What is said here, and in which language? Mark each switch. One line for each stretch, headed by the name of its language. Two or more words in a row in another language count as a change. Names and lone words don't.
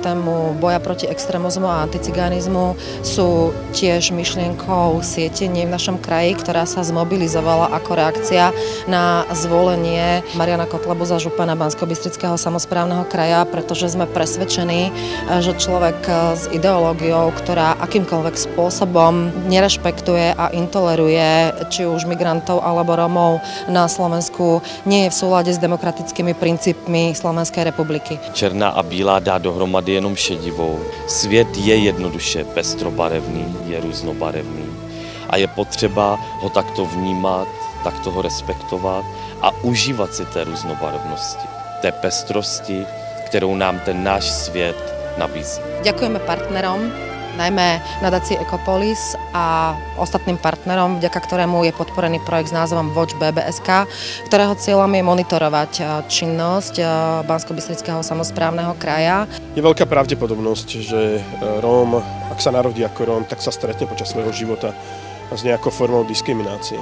Slovak: tému boja proti extrémizmu a anticiganizmu sú tiež myšlienkou siete Nie v našom kraji, ktorá sa zmobilizovala ako reakcia na zvolenie Mariana Kotlebu za župana Banskobystrického samosprávneho kraja, pretože sme presvedčení, že človek s ideológiou, ktorá akýmkoľvek spôsobom nerešpektuje a intoleruje či už migrantov alebo Rómov na Slovensku, nie je v súlade s demokratickými princípmi Slovenskej republiky.
Czech: Černá a bílá dá dohromady jenom šedivou. Svět je jednoduše pestrobarevný, je různobarevný. A je potřeba ho takto vnímat, takto ho respektovat a užívat si té různobarevnosti, té pestrosti, kterou nám ten náš svět nabízí.
Slovak: Ďakujeme partnerom, najmä nadácii Ecopolis a ostatným partnerom, vďaka ktorému je podporený projekt s názvom Watch BBSK, ktorého cieľom je monitorovať činnosť Banskobystrického samosprávneho kraja. Je veľká pravdepodobnosť, že Róm, ak sa narodí ako Róm, tak sa stretne počas svojho života s nejakou formou diskriminácie.